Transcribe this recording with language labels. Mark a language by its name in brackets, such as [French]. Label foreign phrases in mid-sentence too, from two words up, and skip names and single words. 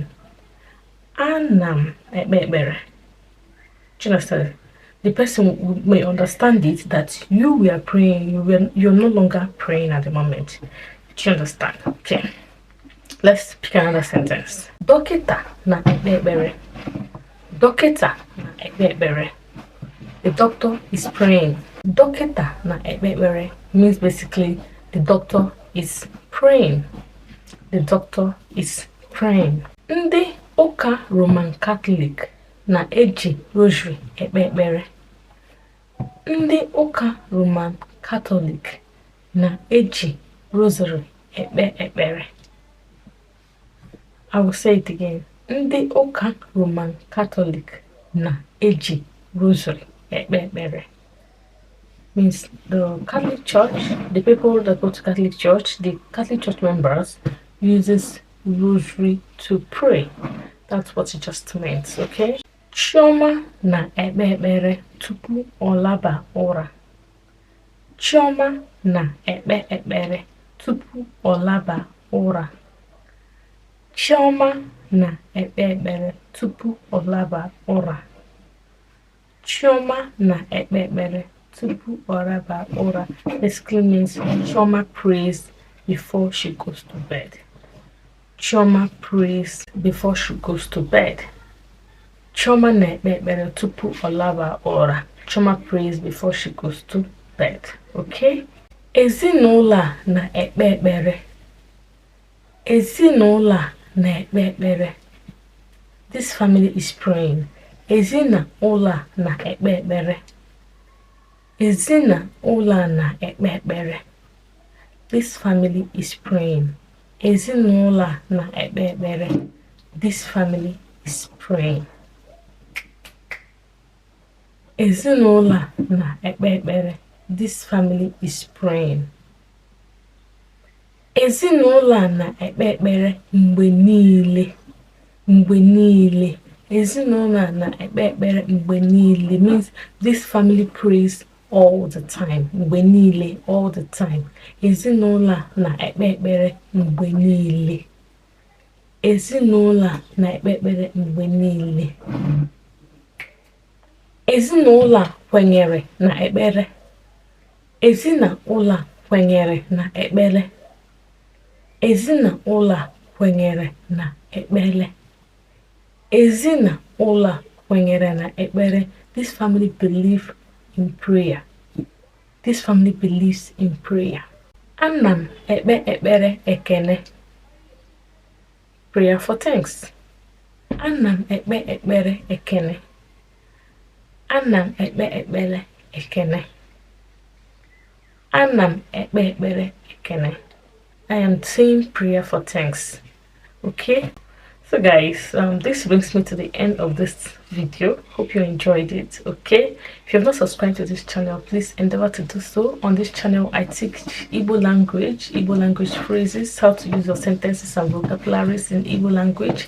[Igbo] Annam Ekpele. [English] Do you understand? The person may understand it that you were praying, you're no longer praying at the moment. Do you understand? Okay, let's pick another sentence. [Igbo] Dokita na Ekpele. Dokita na Ekpele. [English] The doctor is praying. [Igbo] Dokita na Ekpele [English] means basically the doctor is praying. The doctor is praying. [Igbo] Ndị Ụka Roman Catholic na-eji rosary ekpe ekpere. Ndị Ụka Roman Catholic na-eji rosary ekpe ekpere. [English] I will say it again. [Igbo] Ndị Ụka Roman Catholic na-eji rosary ekpe ekpere. [English] Means the Catholic Church, the people that go to Catholic Church, the Catholic Church members uses rosary to pray. That's what it just meant. Okay. [Igbo] Chioma na ekpe ekpere tupu ọ laba ụra. Chioma na ekpe ekpere tupu ọ laba ụra. Chioma na ekpe ekpere tupu ọ laba ụra. Chioma na ekpe ekpere tupu ọ laba ụra [English] basically means Chioma prays before she goes to bed. Chioma prays before she goes to bed. [Igbo] Chioma na ekpe ekpere tupu ọ laba ụra. [English] Chioma prays before she goes to bed. [Igbo] Okay? Ezinụlọ na ekpe ekpere. Ezinụlọ na ekpe ekpere. [English] This family is praying. [Igbo] Ezinụlọ na ekpe ekpere. Ezinụlọ na ekpe ekpere. [English] This family is praying. [Igbo] Ezinụlọ na ekpe ekpere. [English] This family is praying. [Igbo] Ezinụlọ na ekpe ekpere. [English] This family is praying. [Igbo] Ezinụlọ na ekpe ekpere mgbe niile. Mgbe niile. Ezinụlọ na ekpe ekpere mgbe niile [English] means this family prays all the time. [Igbo] Mgbe niile, [English] all the time. [Igbo] Ezinụlọ na ekpe ekpere mgbe niile. Ezinụlọ na ekpe ekpere mgbe niile. Ezinụlọ kwenyere na ekpere. Ezinụlọ kwenyere na ekpele. Ezinụlọ a kwenyere na ekpele. Ezinụlọ a kwenyere na ekpele. [English] This family believes in prayer. This family believes in prayer. [Igbo] Ana m ekpe ekpere ekene. [English] Prayer for thanks. [Igbo] Ana m ekpe ekpere ekene. Ana m ekpe ekpere ekene. Ana m ekpe ekpere ekene. [English] I am saying prayer for thanks. Okay, so guys, this brings me to the end of this video. Hope you enjoyed it. Okay, if you have not subscribed to this channel, please endeavor to do so. On this channel I teach Igbo language phrases, how to use your sentences and vocabularies in Igbo language.